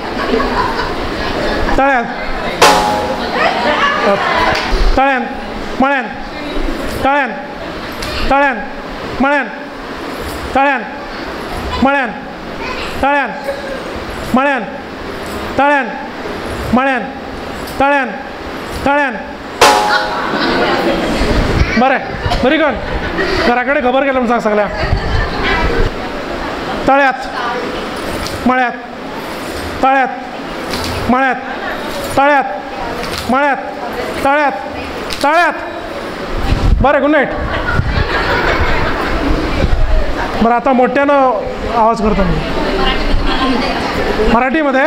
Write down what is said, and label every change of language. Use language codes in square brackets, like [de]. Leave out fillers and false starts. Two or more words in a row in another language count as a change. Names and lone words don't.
[kok] तळ्यान तळ्यान मळ्यान तळ्यान तळ्यान मळ्यान तळ्यान मळ्यान तळ्यान मळ्यान तळ्यान मळ्यान तळ्यान तळ्यान. बरें बरी गण घरा कडेन खबर केलें म्हूण सांग सगळ्यांक. [mr] तळ्यात मळ्यात तळ्यात मळ्यात तळ्यात मळ्यात तळ्यात तळ्यात. [kok] बरें [en] good night. [mr] बरं आता मोठ्यानं आवाज करतो मी मराठीमध्ये.